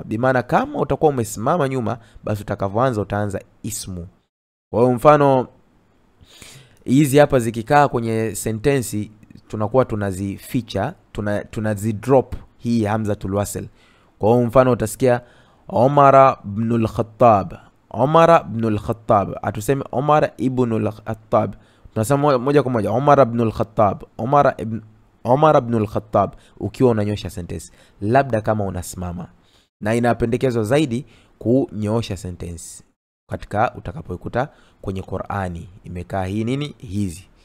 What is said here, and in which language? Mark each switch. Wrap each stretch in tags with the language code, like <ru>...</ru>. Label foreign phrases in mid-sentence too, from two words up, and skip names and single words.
<sw>Bimaana kama utakuwa umesimama nyuma, basi utakavyoanza utaanza ismu. Kwa hiyo mfano hizi hapa zikikaa kwenye sentensi tunakuwa tunazificha, tunazidrop hii</sw> <ar>همزة الوصل.</ar> <sw>Kwa hiyo mfano utasikia Umar ibn al-Khattab, Umar ibn al-Khattab, atuseme Umar ibn al-Khattab, tunasema moja kwa moja Umar ibn al-Khattab, Umar ibn al-Khattab ukiwa unanyosha sentence, labda kama unasimama. Na inapendekezwa zaidi kunyoosha sentence katika utakapoikuta kwenye Qur'ani imekaa hii nini hizi.</sw>